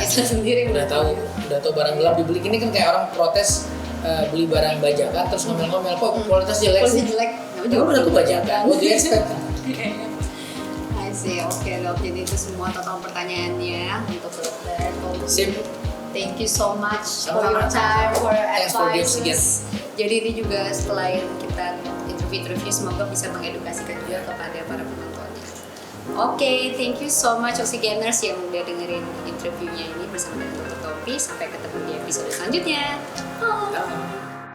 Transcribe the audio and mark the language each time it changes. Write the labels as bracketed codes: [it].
[id] Ya, salah sendiri. Udah tahu barang gelap dibeli. Ini kan kayak orang protes beli barang bajakan terus ngomel-ngomel kok kualitas jelek. Kualitas jelek. Udah aku bajakan. [en] What do you expect? I see. [id] Oke dok, jadi itu semua total pertanyaannya untuk dokter. Sip. [en] Thank you so much for your time, for your advice. [id] Jadi ini juga setelah kita interview, semoga bisa mengedukasikan juga kepada para penontonnya. Oke, [en] thank you so much [id] Oxygeners yang udah dengerin interviewnya ini bersama dengan Dr. Topi. Sampai ketemu di episode selanjutnya. Bye.